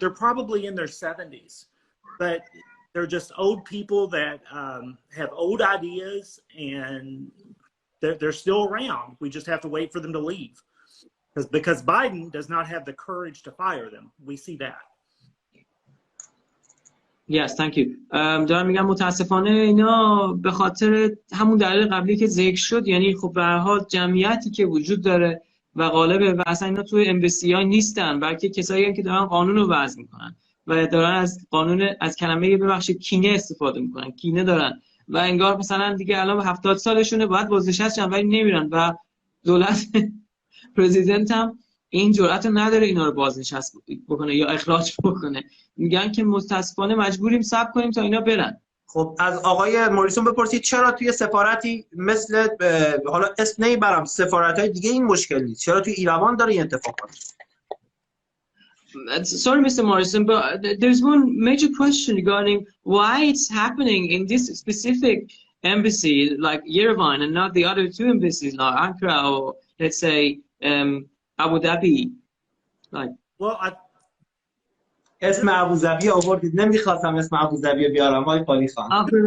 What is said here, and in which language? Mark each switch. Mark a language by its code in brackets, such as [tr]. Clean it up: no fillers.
[en] They're probably in their 70s, but they're just old people that have old ideas, and they're still around. We just have to wait for them to leave, because Biden does not have the courage to fire them. We see that. Yes, thank you. [fa] دارم میگم متاسفانه اینا به خاطر همون دلیل قبلی که ذکر شد، یعنی خب به هر حال جمعیتی که وجود داره و غالبه و اصلا اینا توی امبسی ها نیستن، بلکه کسایی هم که دارن قانون رو وضع میکنن و دارن از قانون، از کلمه ببخشید کینه استفاده میکنن، کینه دارن و انگار مثلا دیگه الان 70 سالشونه باید بازنشسته شن ولی نمیرن و دولت پرزیدنت هم این جرأت رو نداره اینا رو بازنشست بکنه یا اخراج بکنه. میگن که متاسفانه مجبوریم صبر کنیم تا اینا برن. خب از آقای موریسون بپرسید چرا توی سفارتی مثل حالا اسم نمیبرم سفارت‌های دیگه این مشکل نیست، چرا توی ایروان داره این اتفاق میفته؟ [en] Sorry, Mr. Morrison, but there's one major question regarding why it's happening in this specific embassy like Yerevan and not the other two embassies like Ankara or let's say Abu Dhabi. Like, well, [fa] اسم ابوظبی آوردید، نمیخواستم اسم ابوظبی بیارم وای پالی خان.